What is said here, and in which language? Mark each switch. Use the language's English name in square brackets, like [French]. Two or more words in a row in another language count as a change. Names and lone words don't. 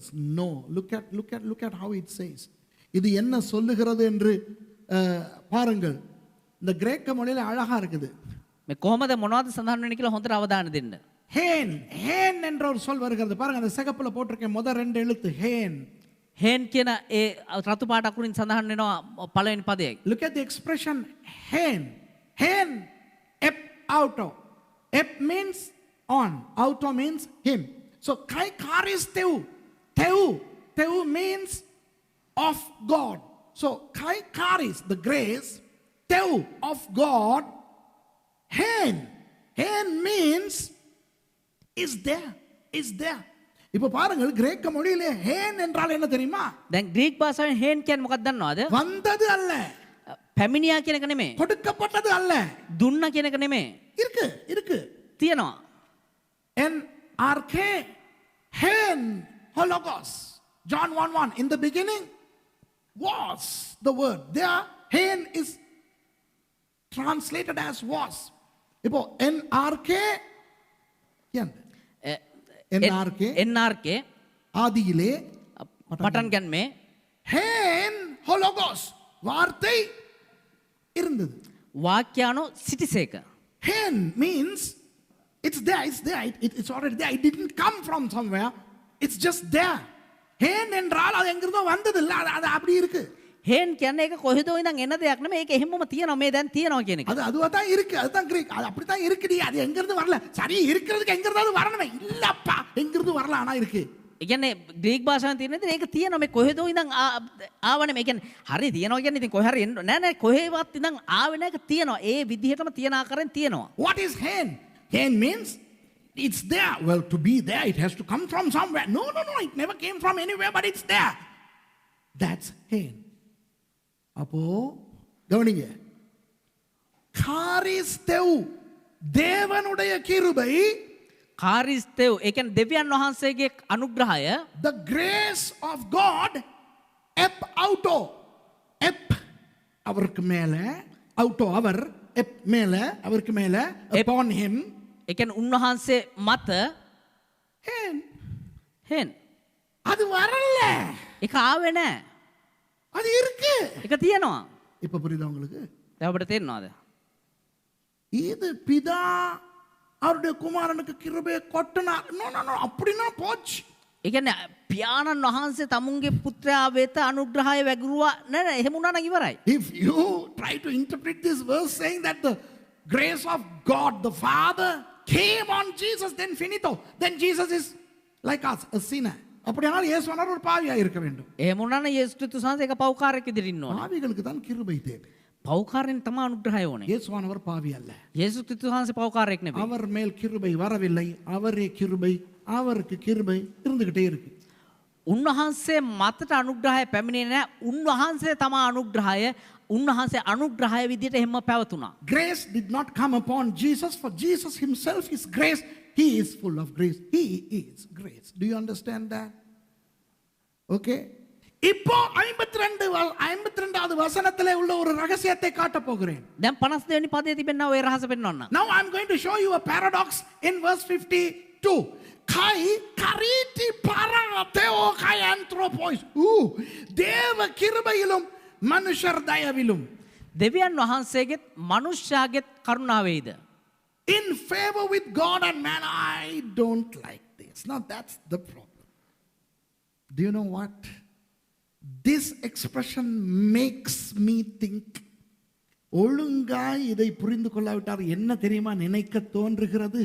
[English] No, look at how it says. [Tamil] இது என்ன சொல்லுகிறது என்று பாருங்கள். இந்த கிரேக்க மொழியில அழகா இருக்குது. [Sinhala] මේ කොහොමද මොනවද සඳහන් වෙන්නේ කියලා හොඳට අවධානය දෙන්න. [Tamil] ஹேன் என்ற ஒரு சொல் வருகிறது. பாருங்க அந்த சிகப்புல போட்டிருக்கேன் முதல் 2 எழுத்து ஹேன். [Sinhala] හේන් කියන ඒ රතු පාට අකුරින් සඳහන් වෙනවා පළවෙනි පදයේ. [English] Look at the expression hen. [Greek] ἦν, ἐπ᾽ αὐτό. [English] Ep means on. Auto means him. So [Greek] καὶ χάρις θεοῦ. [English] Teu means of God. So [Greek] καὶ χάρις, [English] the grace, teu of God. Hen. Hen means is there. [Tamil] இப்போ பாருங்கள் கிரேக்க மொழியிலே ஹேன் என்றால் என்ன தெரியுமா? [Sinhala] දැන් ග්‍රීක භාෂාවෙන් හේන් කියන්නේ මොකක්ද දන්නවද? [Tamil] வந்தது அல்ல. [Sinhala] පැමිණියා කියන එක නෙමෙයි. [Tamil] கொடுக்கப்பட்டது அல்ல. [Sinhala] දුන්න කියන එක නෙමෙයි. [Tamil] இருக்கு. [Sinhala] තියෙනවා. [Greek] Ἐν ἀρχῇ ἦν ὁ λόγος. [English] John 1:1. In the beginning was the word. There hen is translated as was. [Tamil] இப்போ NRK [Greek] NRK [Tamil] ஆதியிலே [Sinhala] පටන් ගැන්මේ [Greek] ἦν ὁ λόγος [Tamil] வார்த்தை இருந்தது. [Sinhala] වාක්‍යානෝ සිටිසේක. [English] Hen means it's there, it's already there. It didn't come from somewhere. It's just there. [Tamil] Hen என்றால் அது எங்கிருந்தோ வந்தது இல்ல, அது அப்படி இருக்கு. [Sinhala] හේන් කියන්නේ ඒක කොහෙදෝ ඉඳන් එන දෙයක් නෙමෙයි. ඒක එහෙමම තියෙනවා. මේ දැන් තියෙනවා කියන එක. [Tamil] அது அதுவா தான் இருக்கு. அதுதான் கிரீக். அது அப்படி தான் இருக்குடி. அது எங்கிருந்து வரல. சரி இருக்கிறதுக்கு எங்கிருந்தாவது வரணுமே. இல்லப்பா எங்கிருந்து வரல ஆனா இருக்கு. [Sinhala] ඒ කියන්නේ ග්‍රීක භාෂාවෙන් තියෙන දේ ඒක තියෙනවා. මේ කොහෙදෝ ඉඳන් ආවනේ. මේ කියන්නේ හරි තියෙනවා කියන්නේ ඉතින් කොහේ හරි එන්න නෑ කොහෙවත් ඉඳන් ආවේ නෑ. ඒක තියෙනවා. ඒ විදිහටම තියෙන ආකාරයෙන් තියෙනවා. [English] What is hen? Hen means it's there. Well, to be there, it has to come from somewhere. No. It never came from anywhere, but it's there. That's hen. [Tamil] அப்போ கவனிங்க. காரிஸ்தேவ் தேவனுடைய கிருபை, [Sinhala] කාරිස්තෙව් ඒ කියන්නේ දෙවියන් වහන්සේගේ අනුග්‍රහය, [English] the grace of God, [Greek] ἐπ᾽ αὐτό, [Tamil] ep அவருக்கு மேல, auto அவர், ep மேல அவருக்கு மேல, [English] upon him, [Sinhala] ඒ කියන්නේ උන්වහන්සේ මත hen. හේන් [Tamil] அது வரல, [Sinhala] ඒක ආවේ නෑ. [Tamil] அது இருக்கு. [Sinhala] ඒක තියෙනවා. [Tamil] இப்ப புரியுதா உங்களுக்கு? [Sinhala] දැන් ඔබට තේරෙනවද? [Tamil] இது பிதா அவருடைய குமாரனுக்கு கிருபையை கொட்டினார். நோ அப்படின்னா போச்சு. [Sinhala] ඒ කියන්නේ පියාණන් වහන්සේ තමුන්ගේ පුත්‍රයා වෙත අනුග්‍රහය වැගිරුවා නෑ එහෙම වුණා නම් ඉවරයි. [English] If you try to interpret this verse saying that the grace of God the Father came on Jesus, then finito. Then Jesus is like us, a sinner. [Tamil] அப்படியானால் இயேசுவானவர் ஒரு பாவியா இருக்க வேண்டும். [Sinhala] එහෙම වුණා නම් යේසුස් ක්‍රිස්තුස් වහන්සේ එක පව්කාරයෙක් විදිහට ඉන්න ඕනේ. [Tamil] பாவிகளுக்கு தான் கிருபை தேவை. [Sinhala] පව්කාරයෙන් තමයි අනුග්‍රහය ඕනේ. [Tamil] இயேசுவானவர் பாவி அல்ல. [Sinhala] යේසුස් ක්‍රිස්තුස් වහන්සේ පව්කාරයෙක් නෙවෙයි. [Tamil] அவர் மேல் கிருபை வரவில்லை, அவரே கிருபை, அவருக்கு கிருபை இருந்துகிட்டே இருக்கு. [Sinhala] උන්වහන්සේ මතට අනුග්‍රහය පැමිණෙන්නේ නැහැ. උන්වහන්සේ තමයි අනුග්‍රහය. උන්වහන්සේ අනුග්‍රහය විදිහට එහෙම පැවතුණා. [English] Grace did not come upon Jesus, for Jesus himself is grace. He is full of grace. He is grace. Do you understand that? Okay? [Tamil] இப்போ 52வது வசனத்திலே உள்ள ஒரு ரகசியத்தை காட்ட போகிறேன். [Sinhala] දැන් 52 වෙනි පදයේ තිබෙනා ඔය රහස පෙන්වන්න. [English] Now I'm going to show you a paradox in verse 52. [Greek] καὶ χάριτι παρὰ θεῷ καὶ ἀνθρώποις. [Tamil] தேவ கிருபையிலும் மனுஷர் தயவிலும். [Sinhala] දෙවියන් වහන්සේගෙත් මනුෂ්‍යයාගෙත් කරුණාවේද. [English] In favor with God and man. I don't like this. Now that's the problem. Do you know what? This expression makes me think. [Tamil] ஒழுங்காய் இதை புரிந்து கொள்ளாவிட்டார் என்ன தெரியுமா நினைக்க தோன்றுகிறது?